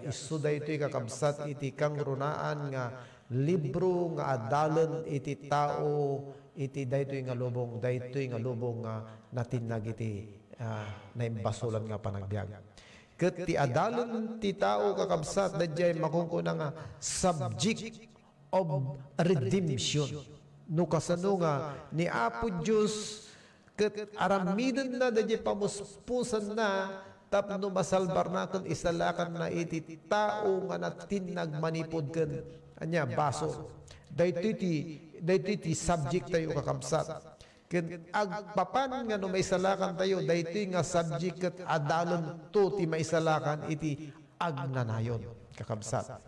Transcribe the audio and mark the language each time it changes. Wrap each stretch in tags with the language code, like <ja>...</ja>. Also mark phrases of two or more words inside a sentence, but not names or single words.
<ilo>Isu daytoy kakabsat iti kang runaan nga libro nga adalan iti tao iti daytoy nga lubong nga natinag iti naimbasulan nga panagbiag. Ket ti adalan ti tao kakabsat dayjay makungkuna nga</ilo> <en>subject of redemption.</en> <ilo>No kasano nga ni Apo Diyos ket aramiden na dayjay pamuspusan na tapno masalbar na ken isalakan na iti tao nga natinag manipod ken anya baso. Daytoy ti subject tayo kakabsat. Ken agpapan nga no maisalakan tayo daytoy nga subject ket adalon to ti maisalakan iti agnanayon kakabsat.</ilo>